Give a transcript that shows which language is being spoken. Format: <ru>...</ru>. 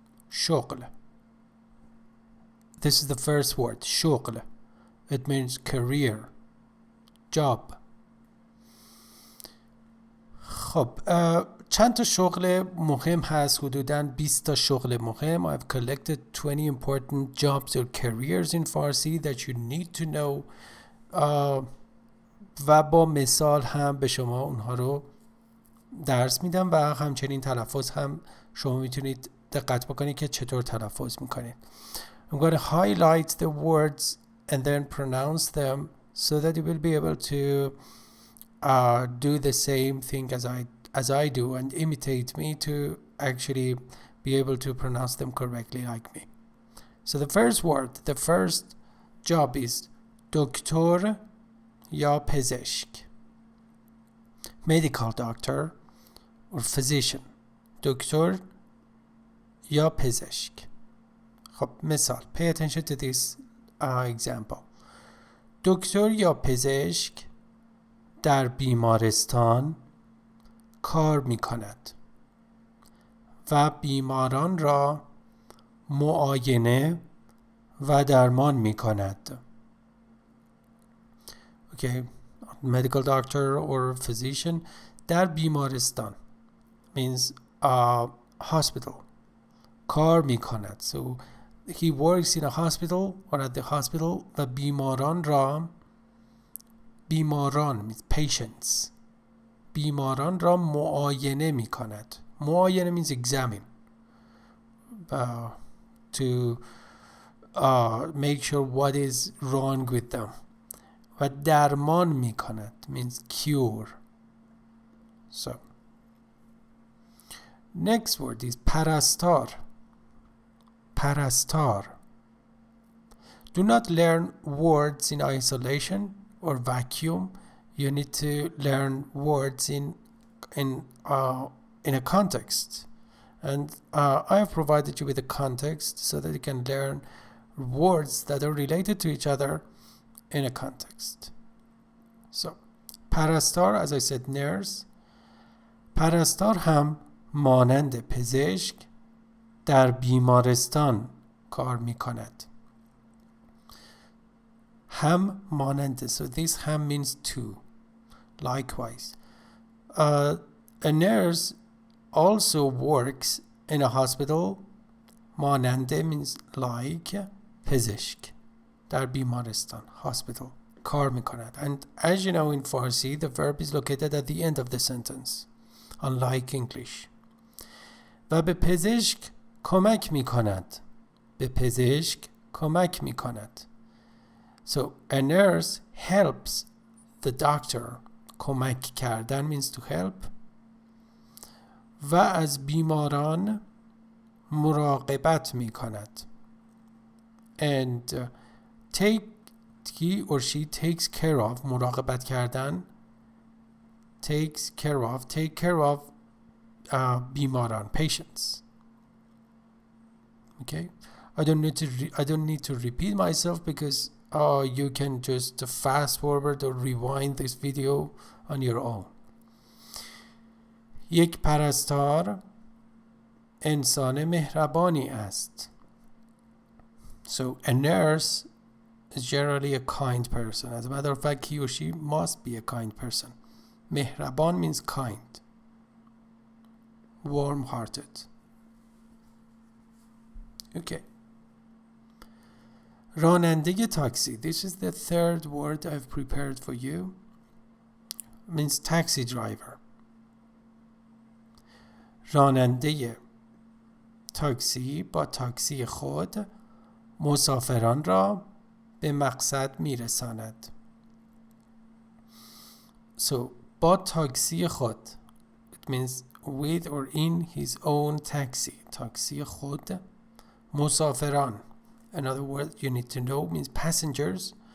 <en>شغل. This is the first word. شغل. It means career. job.</en> <fa>خب، چند تا شغل مهم هست، حدوداً 20 تا شغل مهم.</fa> <en>I've collected 20 important jobs or careers in Farsi that you need to know.</en> <fa>و با مثال هم به شما اونها رو درس میدم و همچنین تلفظ هم شما میتونید دقت بکنید که چطور تلفظ میکنید.</fa> <en>I'm going to highlight the words and then pronounce them so that you will be able to do the same thing as I do and imitate me to actually be able to pronounce them correctly like me. So the first word, the first job is</en> <fa>دکتر یا پزشک.</fa> <en>Medical doctor or physician.</en> <fa>دکتر یا پزشک. خب، مثال.</fa> <en>Pay attention to this example.</en> <fa>دکتر یا پزشک در بیمارستان کار می کند و بیماران را معاینه و درمان می کند.</fa> <en>Okay, medical doctor or physician</en> <fa>در بیمارستان</fa> <en>means hospital.</en> <fa>کار می کند.</fa> <en>So he works in a hospital or at the hospital</en> <fa>و بیماران را</fa> <en>means patients.</en> <fa>بیماران را معاینه می کند.</fa> <en>معاینه means examine. To make sure what is wrong with them.</en> <fa>و درمان می کند</fa> <en>means cure. So next word is پرستار.</en> <fa>پرستار.</fa> <en>Do not learn words in isolation or vacuum. You need to learn words in a context. And I have provided you with a context so that you can learn words that are related to each other in a context. So, پرستار, as I said, nurse.</en> <fa>پرستار هم مانند پزشک در بیمارستان کار می کند. هم مانند.</fa> <en>So this هم means two. Likewise. A nurse also works in a hospital. ماننده means like.</en> <fa>پزشک در بیمارستان hospital کار می کند.</fa> <en>And as you know in Farsi, the verb is located at the end of the sentence, unlike English.</en> <fa>و به پزشک کمک می کند. به پزشک کمک می کند.</fa> <en>So a nurse helps the doctor. کمک کردن means to help.</en> <fa>و از بیماران مراقبت می کند.</fa> <en>And he or she takes care of. مراقبت کردن takes care of بیماران, patients. Okay, I don't need to repeat myself because you can just fast forward or rewind this video on your own.</en> <fa>یک پرستار انسان مهربانی است.</fa> <en>So a nurse is generally a kind person. As a matter of fact, he or she must be a kind person. مهربان means kind, warm-hearted. Okay.</en> <fa>راننده تاکسی.</fa> <en>This is the third word I've prepared for you. It means taxi driver.</en> <fa>راننده تاکسی با تاکسی خود مسافران را به مقصد میرساند.</fa> <en>So</en> <fa>با تاکسی خود,</fa> <en>it means with or in his own taxi.</en> <fa>تاکسی خود.</fa> <en>مسافران, another word you need to know means passengers.</en>